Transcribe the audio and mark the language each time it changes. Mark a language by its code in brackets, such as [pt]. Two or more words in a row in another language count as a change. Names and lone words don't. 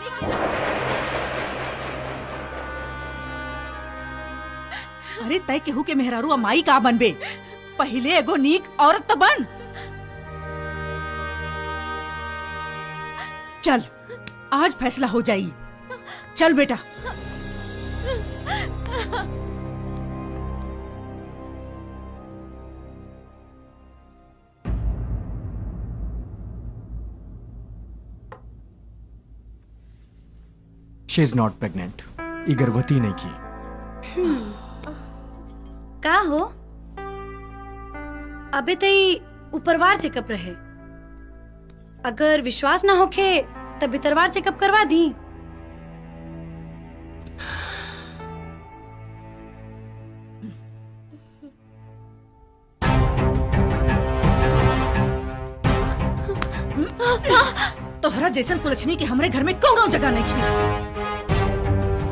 [bho] अरे तय केहू के मेहरारू अमाई का बनबे, पहले एगो नीक औरत तो बन। चल आज फैसला हो जाई। चल बेटा। [en] She is not pregnant. [bho] ये गर्भवती नहीं की। का हो, अबे तई ऊपरवार चेकअप रहे। अगर विश्वास ना होखे तब भीतरवार चेकअप करवा दी। तोहरा जैसन कुलछनी के हमरे घर में कौनो जगह नहीं थी।